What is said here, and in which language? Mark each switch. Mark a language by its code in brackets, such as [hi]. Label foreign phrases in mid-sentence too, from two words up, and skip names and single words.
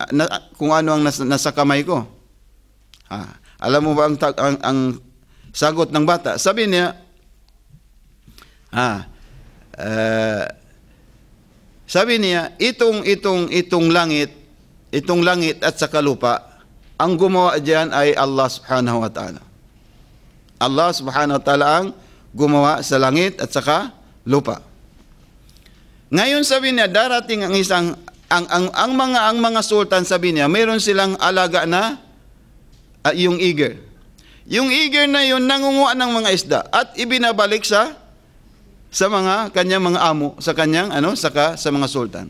[tl] Kung ano ang nasa kamay ko?" Alam mo ba ang sagot ng bata? Sabi niya, itong langit at saka lupa, ang gumawa diyan ay Allah [ar] سبحانه وتعالى. [tl] Allah [ar] سبحانه وتعالى [tl] ang gumawa sa langit at saka lupa. Ngayon sabi niya, darating ang isang ang mga sultan, sabi niya, mayroon silang alaga na yung eagle. Yung eagle na yun nangunguha ng mga isda at ibinabalik sa mga kanyang mga amo, sa kanyang sa mga sultan.